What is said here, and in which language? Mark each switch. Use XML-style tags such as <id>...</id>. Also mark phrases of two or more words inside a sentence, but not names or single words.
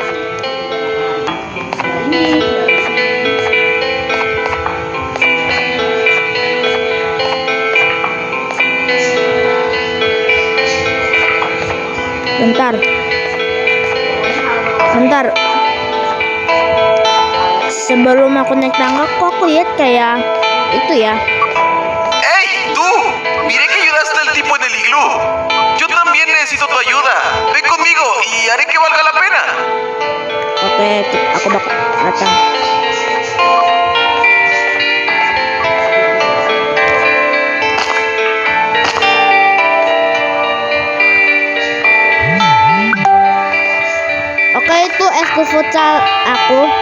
<id>Bentar. Sebelum aku naik tangga, kok aku lihat kayak itu ya.</id> <es>Miré que ayudaste al tipo en el iglú. Yo también necesito tu ayuda. Ven conmigo y haré que valga la pena.</es> <id>Oke, aku bakal datang. Oke, itu eskul futsal aku.</id>